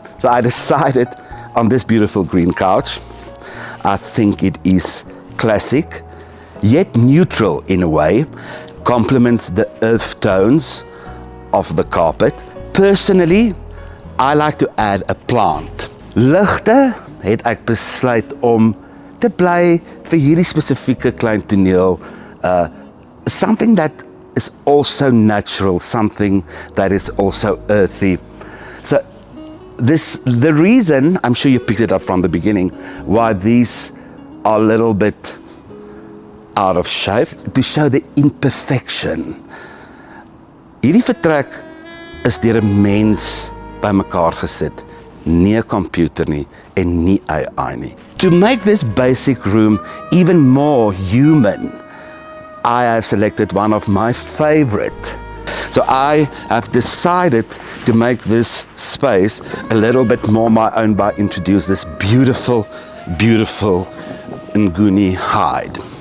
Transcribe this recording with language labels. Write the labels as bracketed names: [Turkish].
[English] So I decided on this beautiful green couch. I think it is classic, yet neutral in a way, complements the earth tones of the carpet. Personally, I like to add a plant. [Afrikaans] Ligte het ek besluit om te bly vir hierdie spesifieke klein toneel. [English] Something that is also natural, something that is also earthy. So the reason, I'm sure you picked it up from the beginning, why these are a little bit out of shape, to show the imperfection. [Afrikaans] Hierdie vertrek is deur 'n mens bymekaar gesit, nie 'n computer nie en nie AI nie. [English] To make this basic room even more human, I have selected one of my favorite. So I have decided to make this space a little bit more my own by introduce this beautiful, beautiful Nguni hide.